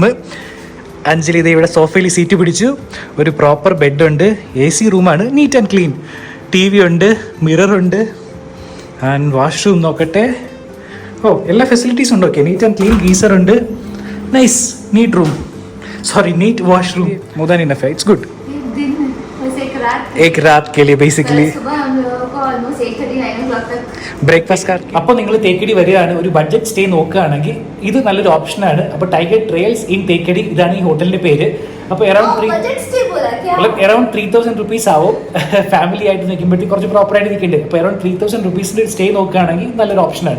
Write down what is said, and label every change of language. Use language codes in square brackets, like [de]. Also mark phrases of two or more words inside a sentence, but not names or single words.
[ml] അഞ്ജലി ഇത് ഇവിടെ സോഫയിൽ സീറ്റ് പിടിച്ചു. ഒരു പ്രോപ്പർ ബെഡുണ്ട്, AC റൂമാണ്, [en] neat and clean. [ml] TV ഉണ്ട്, മിററുണ്ട് [en] and washroom [ml] നോക്കട്ടെ. ഓ എല്ലാ ഫെസിലിറ്റീസും ഉണ്ട്. ഓക്കെ, [en] neat and clean. [ml] ഗീസർ ഉണ്ട്. [en] nice neat room, sorry neat washroom. more than enough, it's good. [hi] एक रात के लिए बेसिकली [en] breakfast car. [ml] അപ്പോൾ നിങ്ങൾ തേക്കടി വരികയാണ്, ഒരു ബഡ്ജറ്റ് സ്റ്റേ നോക്കുകയാണെങ്കിൽ ഇത് നല്ലൊരു ഓപ്ഷനാണ്. അപ്പോൾ ടൈഗർ ട്രയൽസ് ഇൻ തേക്കടി, ഇതാണ് ഈ ഹോട്ടലിന്റെ പേര്. അപ്പോൾ അറൌണ്ട് 3000 റുപ്പീസ് ആവും. ഫാമിലി ആയിട്ട് നിൽക്കുമ്പോഴത്തേക്ക് കുറച്ച് പ്രോപ്പറായിട്ട് നിൽക്കേണ്ടത്. അപ്പോൾ അറൌണ്ട് 3000 റുപ്പീസിന്റെ സ്റ്റേ നോക്കുകയാണെങ്കിൽ നല്ലൊരു ഓപ്ഷനാണ്.